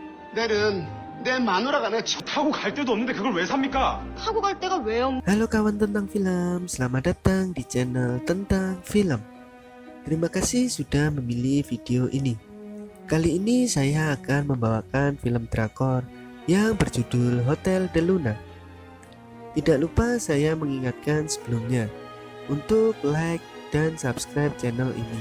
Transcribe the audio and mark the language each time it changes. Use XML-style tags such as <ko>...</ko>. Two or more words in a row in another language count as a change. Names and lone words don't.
<ko>내일은 내 마누라가 내 타고 갈 데도 없는데 그걸 왜 삽니까? 타고 갈 데가 왜 없...</ko> <id>Halo kawan tentang film, selamat datang di channel tentang film. Terima kasih sudah memilih video ini. Kali ini saya akan membawakan film drakor yang berjudul Hotel de Luna. Tidak lupa saya mengingatkan sebelumnya untuk like dan subscribe channel ini.</id>